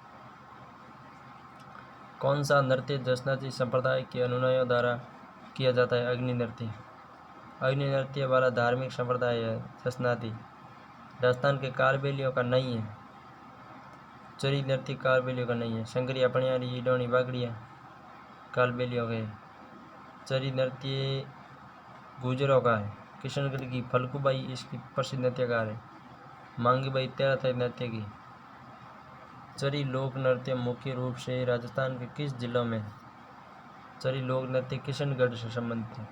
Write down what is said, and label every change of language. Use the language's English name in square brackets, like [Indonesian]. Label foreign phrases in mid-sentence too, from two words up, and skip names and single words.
[Hindi] कौन सा नृत्य दशनाथी संप्रदाय के अनुयायियों द्वारा किया जाता है? अग्नि नृत्य। अग्नि नृत्य वाला धार्मिक संप्रदाय है दशनाथी। राजस्थान के कालबेलियों का नहीं है। चरी नृत्य कालबेलियों का नहीं है। शंकरिया पणियारी इडोनी बागड़िया कालबेलियों के। चरी नृत्य गुजरों का है। किशनगढ़ की फलकूबाई इसकी प्रसिद्ध नृत्यकार है। मांगीबाई तेराथई नृत्य की। चरी लोक नृत्य मुख्य रूप से राजस्थान के किस जिलों में? चरी लोक नृत्य किशनगढ़ से संबंधित है।